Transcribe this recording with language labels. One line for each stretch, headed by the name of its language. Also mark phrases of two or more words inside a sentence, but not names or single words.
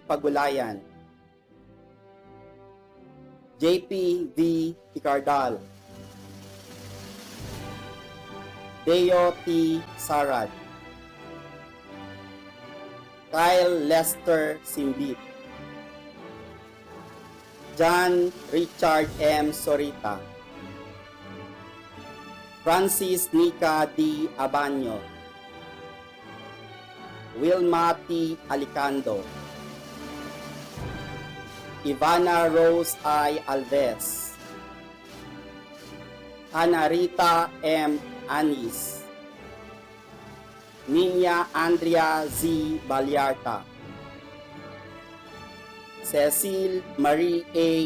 English: Pagulayan, JP V. Picardal, Deo T. Sarad, Kyle Lester Simbit, John Richard M. Sorita, Francis Nika D. Abanyo, Wilma T. Alicando, Ivana Rose I. Alves, Hannah Rita M. Anis, Nina Andrea Z. Balyarta, Cecil Marie A.